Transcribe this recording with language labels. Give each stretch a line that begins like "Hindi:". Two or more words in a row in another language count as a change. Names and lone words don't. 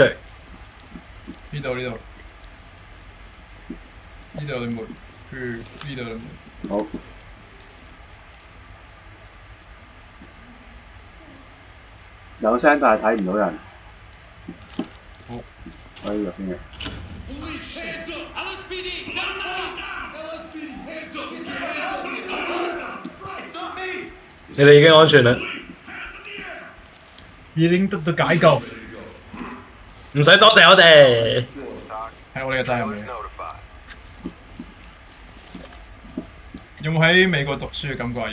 Cantonese: 呢度你冇，呢度你冇。好。有聲但係睇唔到人。好。可以入邊嘅。
English: LSPD, down now!
Cantonese: 你哋已經安全啦，已經得到解救，唔使多謝我哋。
English: Doc,
Cantonese: 係我哋嘅責任
English: was
Cantonese: 嚟嘅。
English: notified.
Cantonese: 有冇喺美國讀書嘅感覺啊？